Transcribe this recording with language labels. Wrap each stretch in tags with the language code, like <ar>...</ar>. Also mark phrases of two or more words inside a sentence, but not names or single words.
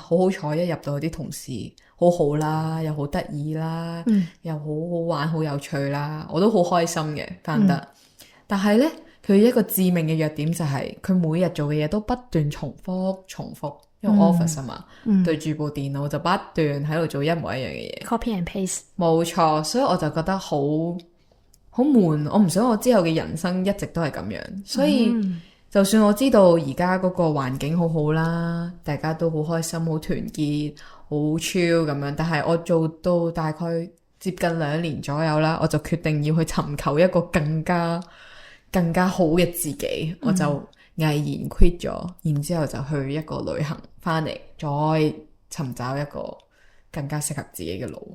<yue>好彩一入到去啲同事好好啦，又好得意啦，又好好玩，好有趣啦，我都好開心嘅返得。但係呢，佢一個致命嘅弱點就係佢每日做嘅嘢都不斷重複。因為 office 啊嘛，對住部電腦就不斷喺度做一模一樣嘅嘢 ，</yue> <en>copy and paste。</en> <yue>冇錯，所以我就覺得好悶。我唔想我之後嘅人生一直都係咁樣。所以就算我知道而家嗰個環境好好啦，大家都好開心、好團結、好 chill 咁樣，但係我做到大概接近2年左右啦，我就決定要去尋求一個更加好嘅自己，我就毅然 quit 咗，然之後就去一個旅行翻嚟，再尋找一個更加適合自己嘅路。</yue>